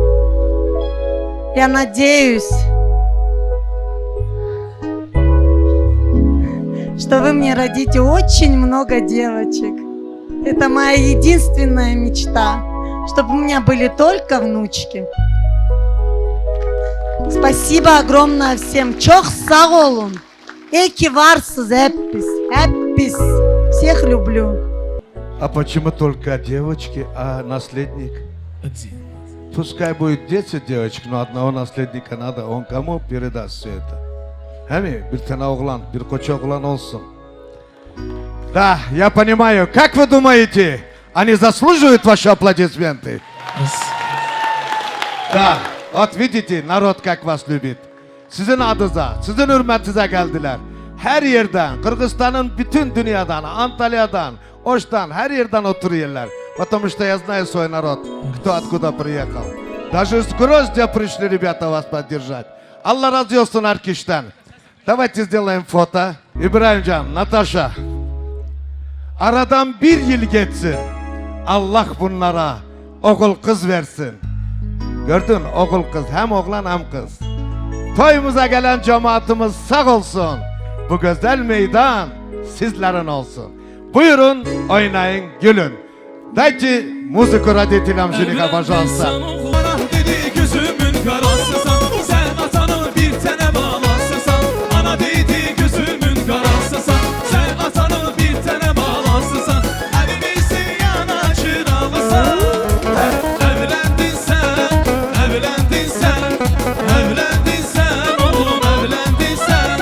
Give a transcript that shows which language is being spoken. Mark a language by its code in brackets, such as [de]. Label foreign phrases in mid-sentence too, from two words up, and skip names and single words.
[ru] Я надеюсь, что вы мне родите очень много девочек. Это моя единственная мечта, чтобы у меня были только внучки. Спасибо огромное всем. [tr] Çok sağ olun. İyi ki varsınız hepiniz. Hepiniz. [ru] Всех люблю. А почему только девочки, а наследник? Пускай будет 10 девочек, но одного наследника надо. Он кому передаст все это? Хами, [tr] bir tane oğlan, bir koç oğlan olsun. [ru] Да, я понимаю. Как вы думаете, они заслуживают ваши аплодисменты? Да, вот видите, народ как вас любит. [tr] Sizin adınıza, sizin hürmetinize geldiler. Her yerden, Kırgızistan'ın bütün dünyadan, Antalya'dan, Oş'tan, her yerden oturuyorlar. [ru] Потому что я знаю свой народ, кто откуда приехал. Даже из Гроздья пришли ребята вас поддержать. [tr] Allah razı olsun her kişiden. [ru] Давайте сделаем фото. [tr] İbrahimcan, Natasha. Aradan bir yıl geçsin. Allah bunlara oğul kız versin. Gördün, oğul kız, hem oğlan hem kız. Toyumuza gelen cemaatimiz sağ olsun. Bu güzel meydan sizlerin olsun. Buyurun, oynayın, gülün. [ru] Dайте музыку родителям жениха, пожалуйста. [tr] Bana dedi gözümün karasısan, sen atanı bir tane bağlasısan. Ana dedi gözümün karasısan, sen atanı bir tane bağlasısan. Evimizi yana çıralısan. Evlendin sen, evlendin sen, evlendin sen, oğlum evlendin sen.